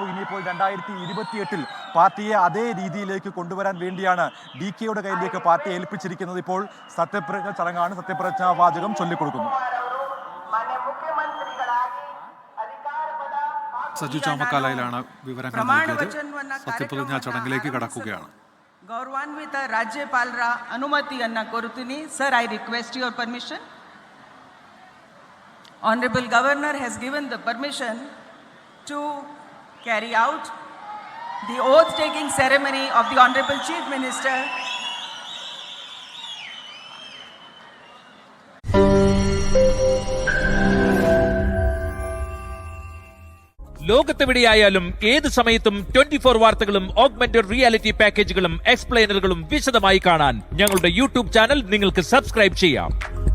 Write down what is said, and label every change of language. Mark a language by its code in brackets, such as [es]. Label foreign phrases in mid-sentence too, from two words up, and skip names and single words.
[ml] ഇനിയിപ്പോൾ 2028 പാർട്ടിയെ അതേ രീതിയിലേക്ക് കൊണ്ടുവരാൻ വേണ്ടിയാണ് DKയുടെ കയ്യിലേക്ക് പാർട്ടി ഏൽപ്പിച്ചിരിക്കുന്നത്. ഇപ്പോൾ സത്യപ്രതിജ്ഞ ചടങ്ങാണ്. സത്യപ്രതിജ്ഞാ വാചകം ചൊല്ലിക്കൊടുക്കുന്നു. സജു ചാമക്കാലയിലാണ് വിവരങ്ങൾ നൽകിയത്. സത്യപ്രതിജ്ഞാ ചടങ്ങിലേക്ക് കടക്കുകയാണ്. [kn] ಗೌರವಾನ್ವಿತ ರಾಜ್ಯಪಾಲರ ಅನುಮತಿಯನ್ನು ಕೋರುತ್ತೀನಿ. [en] Sir, I request your permission. Honorable Governor has given the permission to carry out the oath-taking ceremony of the Honorable Chief Minister. [ml] ലോകത്തെവിടെയായാലും ഏത് സമയത്തും 24 വാർത്തകളും [en] augmented reality [ml] പാക്കേജുകളും എക്സ്പ്ലെയിനറുകളും വിശദമായി കാണാൻ ഞങ്ങളുടെ യൂട്യൂബ് ചാനൽ നിങ്ങൾക്ക് സബ്സ്ക്രൈബ് ചെയ്യാം.